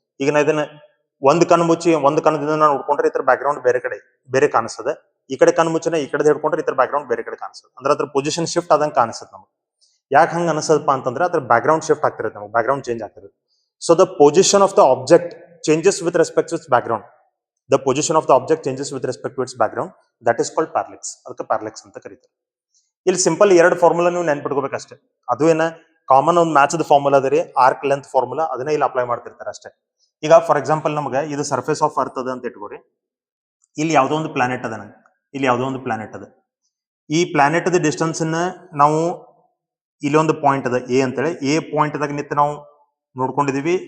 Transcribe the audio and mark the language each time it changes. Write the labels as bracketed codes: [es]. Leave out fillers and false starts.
[kn] ಈಗ ನಾ ಇದನ್ನ ಒಂದು ಕಣ್ಣು ಮುಚ್ಚಿ ಒಂದು ಕಣ್ಣದಿಂದ ನಾನು ನೋಡ್ಕೊಂಡ್ರೆ ಇತರ ಬ್ಯಾಕ್ ಗ್ರೌಂಡ್ ಬೇರೆ ಕಾಣಿಸ್ತದೆ. ಈ ಕಡೆ ಕಣ್ಣು ಮುಚ್ಚಿನ ಈ ಕಡೆ ಹಿಡ್ಕೊಂಡ್ರೆ ಇತರ ಬ್ಯಾಕ್ ಗ್ರೌಂಡ್ ಬೇರೆ ಕಡೆ ಕಾಣಿಸ್ತದೆ. ಅಂದ್ರೆ ಅದ್ರ ಪೊಸಿಷನ್ ಶಿಫ್ಟ್ ಆದಂಗೆ ಕಾಣಿಸ್ತದೆ ನಮಗೆ. ಯಾಕೆ ಹಂಗ ಅನಿಸದಪ್ಪ ಅಂತಂದ್ರೆ ಅದ್ರ ಬ್ಯಾಕ್ ಗ್ರೌಂಡ್ ಶಿಫ್ಟ್ ಆಗ್ತಿರುತ್ತೆ, ನಮಗೆ ಬ್ಯಾಕ್ ಗ್ರೌಂಡ್ ಚೇಂಜ್ ಆಗ್ತಿರುತ್ತೆ. [en] So the position of the object changes with respect to its background. The position of the object changes with respect to its background. That is called parallax. [kn] ಅದಕ್ಕೆ ಪ್ಯಾರಲೆಕ್ಸ್ ಅಂತ ಕರೀತಾರೆ. ಇಲ್ಲಿ simple 2 formula ನೀವು ನೆನ್ಪಿಟ್ಕೋಬೇಕಷ್ಟೇ. ಅದು ಏನ common ಒಂದು match formula ಅದ ರೀ, ಆರ್ಕ್ ಲೆಂತ್ ಫಾರ್ಮುಲಾ. ಅದನ್ನ ಇಲ್ಲಿ ಅಪ್ಲೈ ಮಾಡ್ತಿರ್ತಾರೆ ಅಷ್ಟೇ. ಈಗ ಫಾರ್ ಎಕ್ಸಾಂಪಲ್ ನಮಗೆ ಇದು ಸರ್ಫೇಸ್ ಆಫ್ ಅರ್ತ್ ಅದ ಅಂತ ಇಟ್ಕೋರಿ. ಇಲ್ಲಿ ಯಾವುದೋ ಒಂದು ಪ್ಲಾನೆಟ್ ಅದ, ಇಲ್ಲಿ ಯಾವುದೋ ಒಂದು ಪ್ಲಾನೆಟ್ ಅದ. ಈ ಪ್ಲಾನೆಟ್ ದ ಡಿಸ್ಟೆನ್ಸ್ ಅನ್ನ ನಾವು ಇಲ್ಲಿ ಒಂದು ಪಾಯಿಂಟ್ ಅದ ಎ ಅಂತೇಳಿ, ಎ ಪಾಯಿಂಟ್ ದಾಗ ನಿಂತು ನಾವು ನೋಡ್ಕೊಂಡಿದೀವಿ.